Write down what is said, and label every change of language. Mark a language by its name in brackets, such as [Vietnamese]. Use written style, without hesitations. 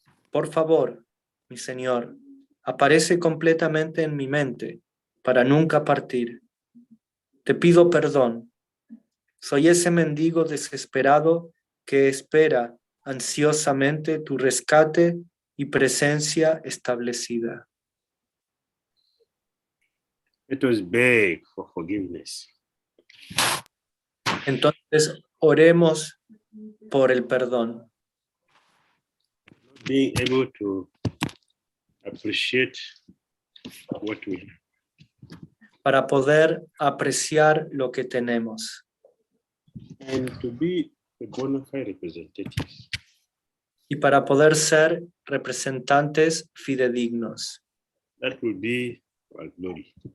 [Spanish] Por favor, mi Señor, aparece completamente en mi mente para nunca partir. Te pido perdón. Soy ese mendigo desesperado que espera ansiosamente tu rescate y presencia establecida. [English] Let us beg for forgiveness. [Spanish] Entonces, oremos por el perdón. [English] being able to appreciate what we have. [Spanish] Para poder apreciar lo que tenemos. [English] And to be a bona fide representatives. [Spanish] Y para poder ser representantes fidedignos. [English] That will be our glory.